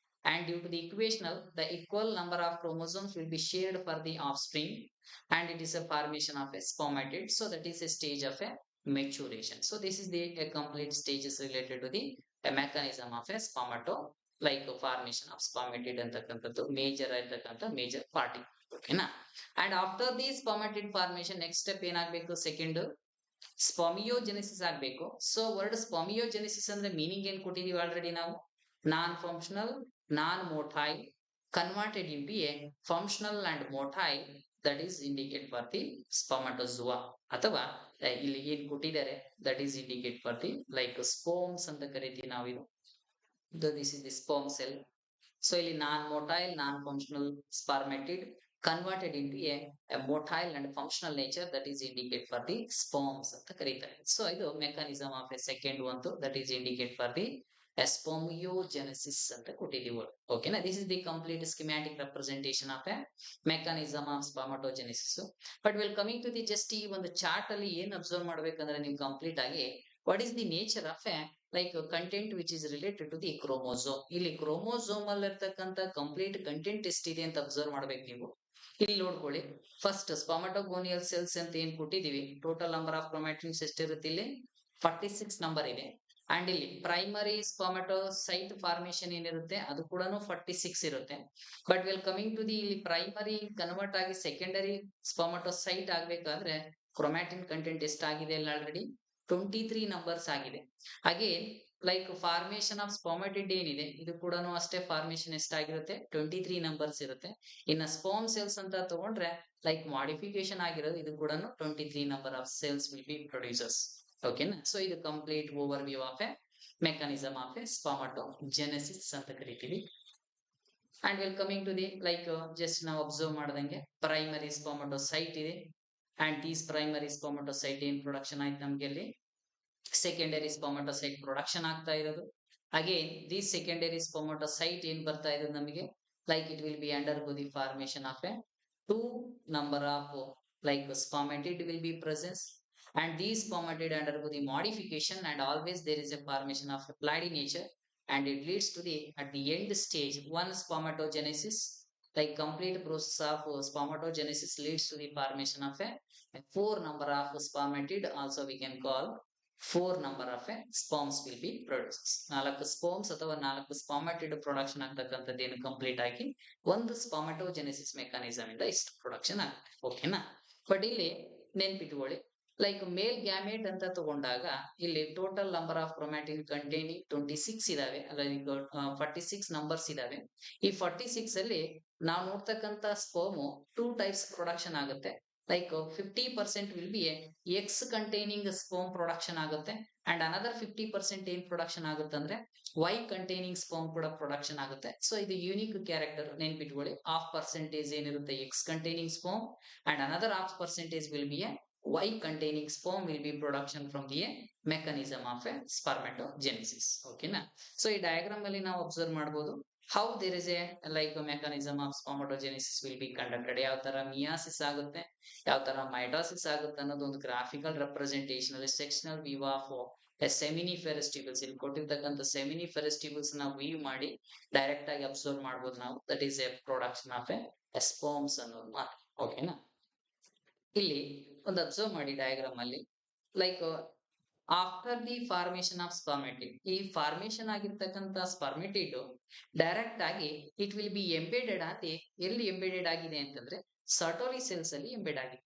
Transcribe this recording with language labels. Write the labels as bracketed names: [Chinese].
[English] And due to the equational, the equal number of chromosomes will be shared for the offspring, and it is a formation of a spermatid. So that is a stage of a maturation. So this is the complete stages related to the mechanism of a spermato, like formation of spermatid [Kannada] ಅಂತಕ್ಕಂಥದ್ದು major ಆಗಿರ್ತಕ್ಕಂಥ major party. ಓಕೆನಾ? And after the spermatid formation, next step ಏನಾಗಬೇಕು? Second ಸ್ಪರ್ಮಿಯೋಜೆನೆಸಿಸ್ ಆಗಬೇಕು. So word ಸ್ಪರ್ಮಿಯೋಜೆನೆಸಿಸ್ ಅಂದ್ರೆ meaning ಏನ್ ಕೊಟ್ಟಿದೀವಿ already ನಾವು? [English] Non functional, non motile converted into a functional and motile, that is indicate for the spermatozoa. [Kannada] ಅಥವಾ ಇಲ್ಲಿ ಏನ್ ಕೊಟ್ಟಿದ್ದಾರೆ [English] that is indicate for the like sperms [Kannada] ಅಂತ ಕರಿತೀವಿ ನಾವಿದು. [English] This is the sperm cell. So ಇಲ್ಲಿ non-motile, non-functional spermatid converted into a motile and functional nature, that is indicate for the sperms [Kannada] ಅಂತ ಕರೀತಾರೆ. [English] So ಇದು mechanism of a second one, that is indicate for the spermiogenesis [Kannada] ಅಂತ ಕೊಟ್ಟಿದ್ದೀವಿ. ಓಕೆನಾ? [English] This is the complete schematic representation of a mechanism of spermatogenesis. But we'll coming to the just [Kannada] ಈ ಒಂದು chart ಅಲ್ಲಿ ಏನ್ ಅಬ್ಸರ್ವ್ ಮಾಡ್ಬೇಕಂದ್ರೆ ನೀವು [English] Complete ಆಗಿ what is the nature of a like content which is related to the chromosome. [Kannada] ಇಲ್ಲಿ chromosome ಅಲ್ಲಿ ಇರ್ತಕ್ಕಂಥ ಕಂಪ್ಲೀಟ್ ಕಂಟೆಂಟ್ ಎಷ್ಟಿದೆ ಅಂತ ಅಬ್ಸರ್ವ್ ಮಾಡ್ಬೇಕು ನೀವು. ಇಲ್ಲಿ ನೋಡ್ಕೊಳ್ಳಿ, ಫಸ್ಟ್ ಸ್ಪರ್ಮಟೋಗೋನಿಯಲ್ ಸೆಲ್ಸ್ ಅಂತ ಏನ್ ಕೊಟ್ಟಿದೀವಿ, ಟೋಟಲ್ ನಂಬರ್ ಆಫ್ ಕ್ರೋಮ್ಯಾಟಿನ್ಸ್ ಎಷ್ಟಿರುತ್ತೆ? ಇಲ್ಲಿ 46 ನಂಬರ್ ಇದೆ. ಅಂಡ್ ಇಲ್ಲಿ ಪ್ರೈಮರಿ ಸ್ಪರ್ಮಟೋಸೈಟ್ ಫಾರ್ಮೇಶನ್ ಏನಿರುತ್ತೆ ಅದು ಕೂಡ 46 ಇರುತ್ತೆ. But well coming to the ಇಲ್ಲಿ ಪ್ರೈಮರಿ ಕನ್ವರ್ಟ್ ಆಗಿ ಸೆಕೆಂಡರಿ ಸ್ಪರ್ಮಟೋಸೈಟ್ ಆಗ್ಬೇಕಾದ್ರೆ ಕ್ರೊಮ್ಯಾಟಿನ್ ಕಂಟೆಂಟ್ ಎಷ್ಟಾಗಿದೆ ಅಲ್ಲಿ ಆಲ್ರೆಡಿ 23 ನಂಬರ್ಸ್ ಆಗಿದೆ. ಅಗೇನ್ ಲೈಕ್ ಫಾರ್ಮೇಶನ್ ಆಫ್ ಸ್ಪರ್ಮಟಿಡ್ ಏನಿದೆ ಇದು ಕೂಡ ಅಷ್ಟೇ ಫಾರ್ಮೇಶನ್ ಎಷ್ಟಾಗಿರುತ್ತೆ 23 ನಂಬರ್ಸ್ ಇರುತ್ತೆ. ಇನ್ನ ಸ್ಪರ್ಮ್ ಸೆಲ್ಸ್ ಅಂತ ತಗೊಂಡ್ರೆ ಲೈಕ್ ಮಾಡಿಫಿಕೇಶನ್ ಆಗಿರೋದು ಇದು ಕೂಡ 23 number of cells will be producers. ಓಕೆನಾ? ಸೊ ಇದು complete over view of A mechanism of A ಸ್ಪರ್ಮಟೋಜೆನೆಸಿಸ್ ಅಂತ ಕರಿತೀವಿ. And well coming to the like just ನಾವು ಅಬ್ಸರ್ವ್ ಮಾಡ್ದಂಗೆ ಪ್ರೈಮರಿ ಸ್ಪರ್ಮಟೋಸೈಟ್ ಇದೆ. ಅಂಡ್ ದೀಸ್ ಪ್ರೈಮರಿ ಸ್ಪರ್ಮಟೋಸೈಟ್ ಏನ್ ಪ್ರೊಡಕ್ಷನ್ ಆಯ್ತು ನಮ್ಗೆ ಅಲ್ಲಿ ಸೆಕೆಂಡರಿ ಸ್ಪರ್ಮಟೋಸೈಟ್ ಪ್ರೊಡಕ್ಷನ್ ಆಗ್ತಾ ಇರೋದು. [English] again these secondary spermatocyte [Kannada] ಏನ್ ಬರ್ತಾ ಇರೋದು ನಮಗೆ [English] Like it will be undergo the formation of a 2 number of like spermatid will be present, and these spermatid undergo the modification, and always there is a formation of a pleiad nature, and it leads to the at the end stage one spermatogenesis, like complete process of spermatogenesis leads to the formation of a 4 number of spermatid, also we can call 4 number of sperms will be produced. [Kannada] 4 sperms ಅಥವಾ 4 spermatid production ಆಗ್ತಕ್ಕಂಥದ್ದು ಏನು complete ಆಗಿ ಒಂದು ಸ್ಪರ್ಮಟೋಜೆನೆಸಿಸ್ mechanism ಇಂದ ಇಷ್ಟು production ಆಗುತ್ತೆ. ಓಕೆನಾ? But ಇಲ್ಲಿ ನೆನ್ಪಿಟ್ಕೊಳ್ಳಿ, ಲೈಕ್ ಮೇಲ್ ಗ್ಯಾಮೇಟ್ ಅಂತ ತಗೊಂಡಾಗ ಇಲ್ಲಿ total number of chromatin containing 26 ಇದಾವೆ, ಲೈಕ್ 46 ನಂಬರ್ಸ್ ಇದಾವೆ. ಈ 46 ಅಲ್ಲಿ ನಾವು ನೋಡ್ತಕ್ಕಂಥ ಸ್ಪರ್ಮ್ 2 ಟೈಪ್ಸ್ ಪ್ರೊಡಕ್ಷನ್ ಆಗುತ್ತೆ. Like 50% will be X containing sperm production ಆಗುತ್ತೆ, ಅಂಡ್ ಅನದರ್ 50% ಏನ್ ಪ್ರೊಡಕ್ಷನ್ ಆಗುತ್ತೆ ಅಂದ್ರೆ ವೈ ಕಂಟೈನಿಂಗ್ ಸ್ಪರ್ಮ್ ಕೂಡ ಪ್ರೊಡಕ್ಷನ್ ಆಗುತ್ತೆ. ಸೊ ಇದು ಯೂನಿಕ್ ಕ್ಯಾರೆಕ್ಟರ್ ನೆನ್ಪಿಟ್ಕೊಳ್ಳಿ. ½ ಏನಿರುತ್ತೆ [English] X containing sperm, and another ½ will be a Y containing sperm will be production from the mechanism of a spermatogenesis. Okay na? So ಈ diagram ಅಲ್ಲಿ [Kannada] ನಾವು observe ಮಾಡಬಹುದು [English] how there is a like a mechanism of spermatogenesis will be conducted. [Kannada] ಯಾವ ತರ meiosis ಆಗುತ್ತೆ, ಯಾವ ತರ mitosis ಆಗುತ್ತೆ ಅನ್ನೋದು ಒಂದು graphical representation ಅಲ್ಲಿ [English] sectional view of a seminiferous tubules [Kannada] ಇಲ್ಲಿ ಕೊಟ್ಟಿರ್ತಕ್ಕಂಥ seminiferous tubules ನಾವು view ಮಾಡಿ ಡೈರೆಕ್ಟ್ ಆಗಿ ಅಬ್ಸರ್ವ್ ಮಾಡಬಹುದು ನಾವು. [English] that is a production of a sperms [Kannada] ಅನ್ನೋದು ಮಾತ್ರ. ಓಕೆನಾ? ಇಲ್ಲಿ ಒಂದು ಅಬ್ಸರ್ವ್ ಮಾಡಿ ಡಯಾಗ್ರಾಮ್ ಅಲ್ಲಿ like after the formation of ಸ್ಪರ್ಮೆಟಿಡ್. ಈ ಫಾರ್ಮೇಶನ್ ಆಗಿರ್ತಕ್ಕಂಥ ಸ್ಪರ್ಮೆಟಿಡ್ ಡೈರೆಕ್ಟ್ ಆಗಿ ಇಟ್ ವಿಲ್ ಬಿ ಎಂಬೆಡೆಡ್ ಆಗಿ, ಎಲ್ಲಿ ಎಂಬೆಡೆಡ್ ಆಗಿದೆ ಅಂತಂದ್ರೆ ಸರ್ಟೋಲಿ ಸೆಲ್ಸ್ ಅಲ್ಲಿ ಎಂಬೆಡ್ ಆಗಿದೆ.